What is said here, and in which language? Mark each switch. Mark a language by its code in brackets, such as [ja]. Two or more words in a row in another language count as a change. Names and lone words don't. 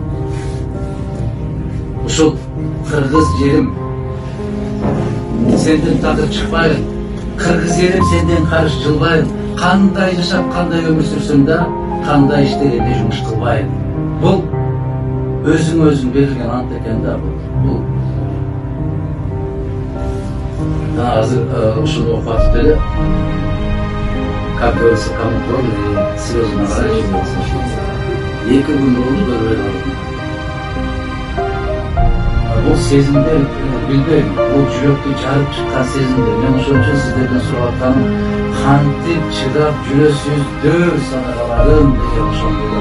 [ky] Ушул кыргыз жерим сенден тагыр чыкпайын, кыргыз жерим сенден карыш жылбайын. Кандай жашап, кандай өмүр сүрсөм да, кандай иштегенде жумуш кылбайын. Бул өзүң берилген ант экен да бул. Азыр ушуну окуп атып эле, [ru] как говорится, кому кровь слезы наворачиваются. [ky] Эки күн болду көрбөй калдым. Бул сезимдер, билбейм, бул жүрөктү жарып чыккан сезимдер. Мен ошон үчүн сиздерден сурап атканым, кантип чыдап жүрөсүздөр садакаларым деген ошондой.